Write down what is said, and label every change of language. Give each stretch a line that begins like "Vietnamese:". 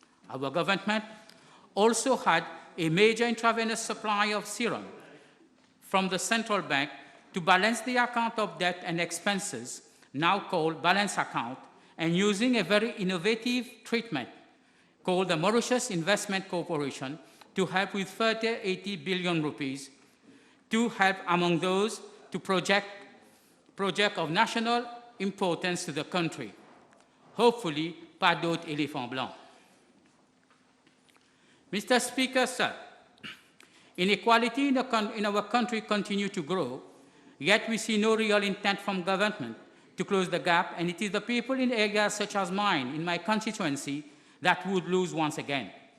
English: Our government also had a major intravenous supply of serum from the central bank to balance the account of debt and expenses, now called balance account, and using a very innovative treatment called the Mauritius Investment Corporation to help with 80 billion rupees to help among those to project of national importance to the country. Hopefully,
French: pas d'autres éléphants blancs.
English: Mr. Speaker, sir, inequality in our country continues to grow, yet we see no real intent from government to close the gap, and it is the people in areas such as mine, in my constituency, that would lose once again.